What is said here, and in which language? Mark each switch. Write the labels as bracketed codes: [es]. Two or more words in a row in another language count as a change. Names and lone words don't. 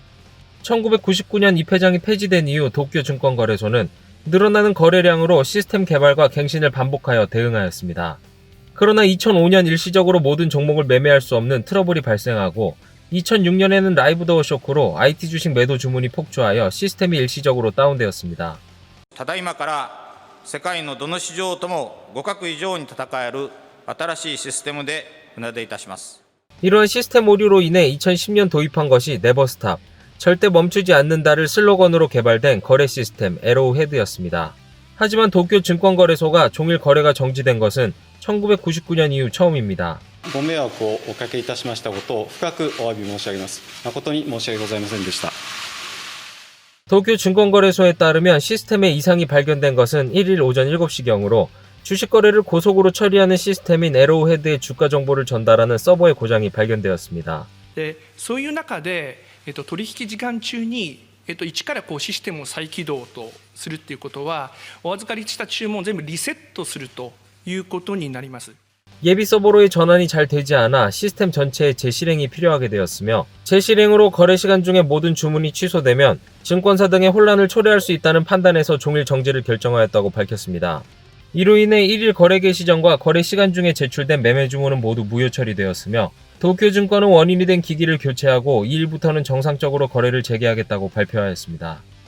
[ko] 1999년 이 회장이 폐지된 이후 도쿄 증권거래소는 늘어나는 거래량으로 시스템 개발과 갱신을 반복하여 대응하였습니다. 그러나 2005년 일시적으로 모든 종목을 매매할 수 없는 트러블이 발생하고 2006년에는 라이브 더어 쇼크로 IT 주식 매도 주문이 폭주하여 시스템이 일시적으로 다운되었습니다. [ja] ただいまから世界のどの市場とも互角以上に戦える新しいシステムで船出いたします。 [ko] 이러한 시스템 오류로 인해 2010년 도입한 것이 네버스탑, 절대 멈추지 않는다를 슬로건으로 개발된 거래 시스템 에로우헤드였습니다. 하지만 도쿄 증권거래소가 종일 거래가 정지된 것은 1999년 이후 처음입니다. [ja] ご迷惑をおかけいたしましたことを深くお詫び申し上げます。誠に申し訳ございませんでした。 [ko] 도쿄 증권거래소에 따르면 시스템에 이상이 발견된 것은 1일 오전 7시경으로 주식 거래를 고속으로 처리하는 시스템인 에로우헤드의 주가 정보를 전달하는 서버의 고장이 발견되었습니다. [ja] そういう中で、取引時間中に、一からシステムを再起動とするっていうことは、お預かりした注文を全部リセットするということになります。 [ko] 예비 서버로의 전환이 잘 되지 않아 시스템 전체의 재실행이 필요하게 되었으며 재실행으로 거래 시간 중에 모든 주문이 취소되면 증권사 등의 혼란을 초래할 수 있다는 판단에서 종일 정지를 결정하였다고 밝혔습니다. 이로 인해 1일 거래 개시 전과 거래 시간 중에 제출된 매매 주문은 모두 무효 처리되었으며 도쿄증권은 원인이 된 기기를 교체하고 2일부터는 정상적으로 거래를 재개하겠다고 발표하였습니다.